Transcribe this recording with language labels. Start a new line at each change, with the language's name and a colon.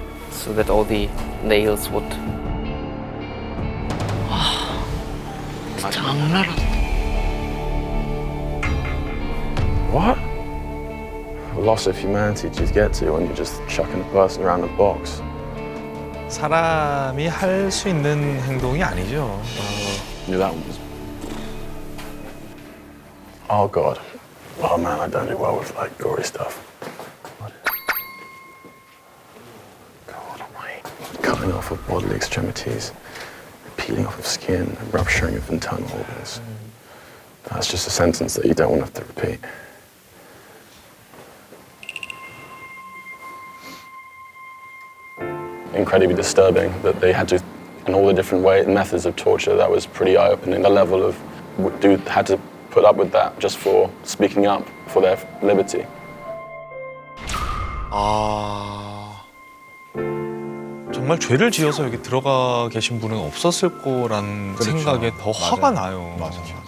English: So that all the nails would.
Korean: 장난 아니다.
English: What? A loss of humanity to get to when you're just chucking a person around a box.
Korean: 사람이 할 수 있는 행동이 아니죠.
English: Yeah, that one was. Oh God. Oh man, I don't do well with like gory stuff. God almighty. Cutting off of bodily extremities, peeling off of skin, rupturing of internal organs. That's just a sentence that you don't want to have to repeat. Incredibly disturbing that they had to, and all the different methods of torture. That was pretty eye-opening. The level of dude had to put up with that just for speaking up for their liberty.
Korean: 아, 정말 죄를 지어서 여기 들어가 계신 분은 없었을 거란 생각에 더 화가 나요. 맞아.